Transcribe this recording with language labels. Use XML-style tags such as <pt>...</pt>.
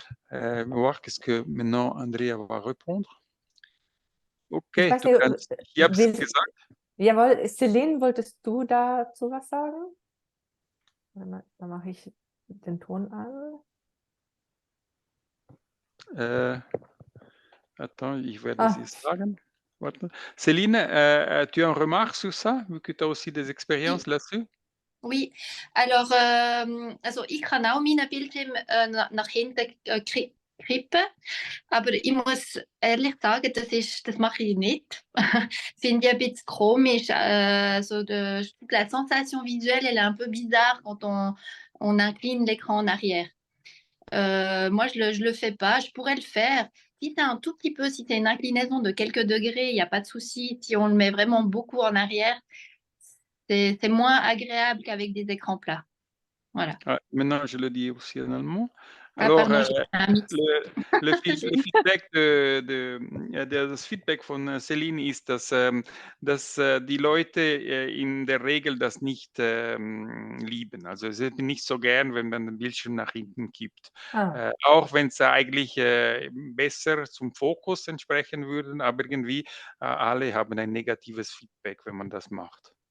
<fr>Voir qu'est-ce que maintenant Andrea va répondre.</fr> <de>Ich Okay, weiß du nicht, kannst, ich habe es gesagt. Jawohl, Celine, wolltest du dazu was sagen? Da mache ich den Ton an. Attends, ich werde es jetzt sagen. Warte.</de> <fr>Céline, tu as une remarque sur ça, vu que tu as aussi des expériences là-dessus?</fr> <de>Oui, alors, also ich kann auch meinen Bildschirm nach hinten kippen, aber ich muss ehrlich sagen, das mache ich nicht. Finde ich ein bisschen komisch.</de> <fr>Je trouve que la sensation visuelle, elle est un peu bizarre quand on incline l'écran en arrière. Moi, je le fais pas. Je pourrais le faire. Si c'est un tout petit peu, si c'est une inclinaison de quelques degrés, il n'y a pas de souci. Si on le met vraiment beaucoup en arrière, c'est moins agréable qu'avec des écrans plats. Voilà. Ah, maintenant, je le dis aussi en allemand. Ah, Alors, pardon, j'ai un mix.</fr> <de>le Feedback das Feedback von Celine ist, dass die Leute in der Regel das nicht lieben. Also sie sind nicht so gern, wenn man den Bildschirm nach hinten kippt. Auch wenn es eigentlich besser zum Fokus entsprechen würde, aber irgendwie alle haben ein negatives Feedback, wenn man das macht.</de>